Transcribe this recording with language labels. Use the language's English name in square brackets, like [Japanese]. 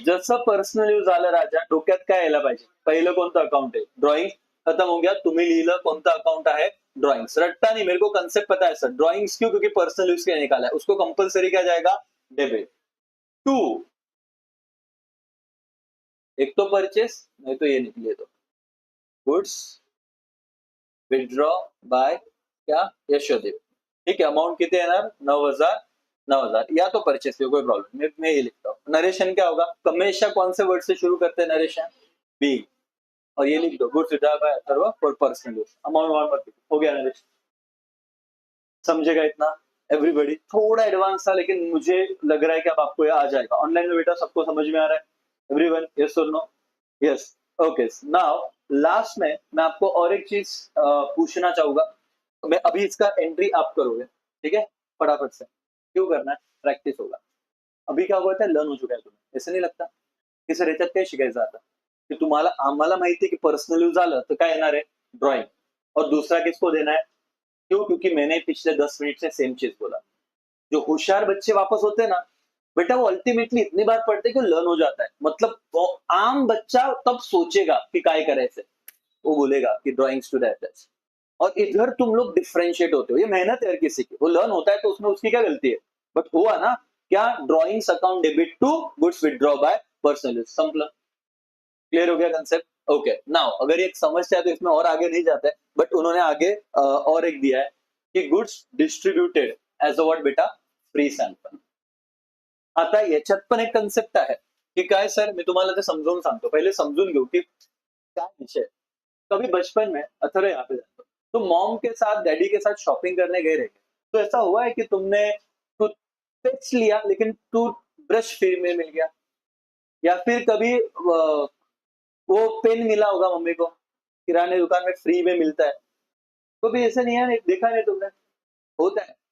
[Marathi] जसं personal use आलं राजा, डोक्यात काय यायला पाहिजे? पहिलं कोणतं अकाउंट आहे? ड्रॉइंग। [Hindi] खत्म हो गया। [Marathi] तुम्ही लिहिलं कोणतं अकाउंट आहे? [English] Drawings. [Hindi] रट्टा नहीं, मेरे को कंसेप्ट पता है सर। ड्रॉइंग्स क्यों? क्योंकि पर्सनल यूज के लिए निकाला है, उसको कंपलसरी क्या जाएगा? डेबिट। टू, एक तो परचेस, नहीं तो ये निकले तो गुड्स विड्रॉ बाय क्या? यशोदेव। ठीक है, अमाउंट कितने येणार? 9,000। 9,000 या तो परचेस, कोई प्रॉब्लम। मैं ये लिखता हूँ। नरेशन क्या होगा? हमेशा कौन से वर्ड से शुरू करते हैं नरेशन? बी। और ये लिख दो, [English] Goods withdraw by Atharva for personal use. [Hindi] Amount मत लिखो। हो गया नरेशन? समझेगा इतना एवरीबॉडी? थोड़ा एडवांस था, लेकिन मुझे लग रहा है कि अब आपको ये आ जाएगा। ऑनलाइन में बेटा सबको समझ में आ रहा है? एवरीवन, यस और no? Yes. Okay, now last में मैं आपको और एक चीज पूछना चाहूंगा। मैं अभी इसका एंट्री आप करोगे, ठीक है? फटाफट से। क्यों करना है? प्रैक्टिस होगा। अभी क्या हुआ था? लर्न हो चुका है तुम्हें, ऐसा नहीं लगता? [Marathi] की सर याच्यात काय शिकायचं आता? की तुम्हाला, आम्हाला माहिती आहे की पर्सनल यूज आलं तर काय येणार आहे? [Hindi] ड्रॉइंग। और दूसरा किसको देना है? क्यों? क्योंकि मैंने पिछले 10 मिनट से सेम चीज बोला। जो होशियार बच्चे वापस होते हैं ना बेटा, वो अल्टीमेटली इतनी बार पढ़ते हैं कि लर्न हो जाता है। मतलब वो आम बच्चा तब सोचेगा कि [Marathi] काय करायचंय, [Hindi] वो बोलेगा कि [English] Drawings to that. [Hindi] और इधर तुम लोग डिफरेंशिएट होते हो। ये मेहनत है हर किसी की, वो लर्न होता है तो उसमें उसकी क्या गलती है? बट हुआ ना क्या? [English] Drawings account debit to goods withdraw by personal use. [Hindi] Simple. Clear हो गया कंसेप्ट? ओके, नाउ अगर ये एक समस्या है तो इसमें और आगे नहीं जाता है, बट उन्होंने आगे और एक दिया है कि goods distributed as a what बेटा? [English] Free sample. [Marathi] आता याच्यात पण एक कन्सेप्ट आहे की काय सर, मी तुम्हाला ते समजावून सांगतो। पहिले समजून घेऊ की [Hindi] क्या विषय। कभी बचपन में, अथर्व यहाँ पे जाता, तो मॉम के साथ डैडी के साथ शॉपिंग करने गए रहे, तो ऐसा हुआ है कि तुमने टूथपेस्ट लिया लेकिन टूथब्रश फ्री में मिल गया? या फिर कभी वो पेन मिला होगा मम्मी को, किराने दुकान में फ्री में मिलता है? कभी ऐसा नहीं है? देखा नहीं तुमने? होता है।